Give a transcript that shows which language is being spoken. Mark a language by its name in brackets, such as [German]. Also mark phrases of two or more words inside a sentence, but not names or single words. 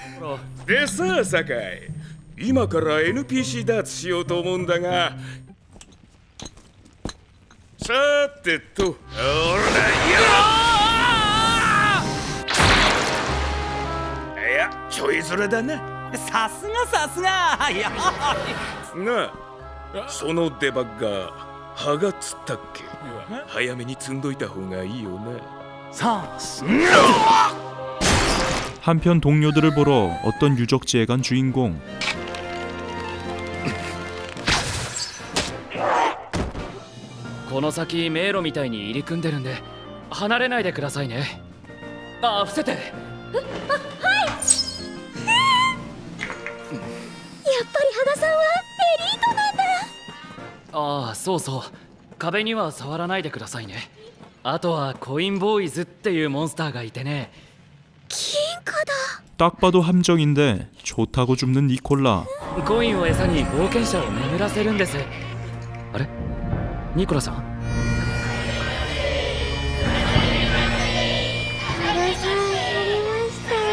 [Japanese] でさあ酒井、今から NPC ダーツしようと思うんだが、さてと、おらよいや、ちょいずれだな。さすがさすが。いやなあ、そのデバッガー歯がつったっけ。早めに積んどいた方がいいよな。さあ、 [Korean] 한편 동료들을 보러 어떤 유적지에 간 주인공. [Japanese] この先迷路みたいに入り組んでるんで離れないでくださいね。あ、伏せて。やっぱり羽賀さんはエリートなんだ。ああ、そうそう、壁には触らないでくださいね。あとはコインボーイズっていうモンスターがいてね。金貨だ。 [Korean] 딱 봐도 함정인데 좋다고 줍는 니콜라. [Japanese] コインを餌に冒険者を眠らせるんです。あれ、ニコラさん。羽賀さんやりましたよ。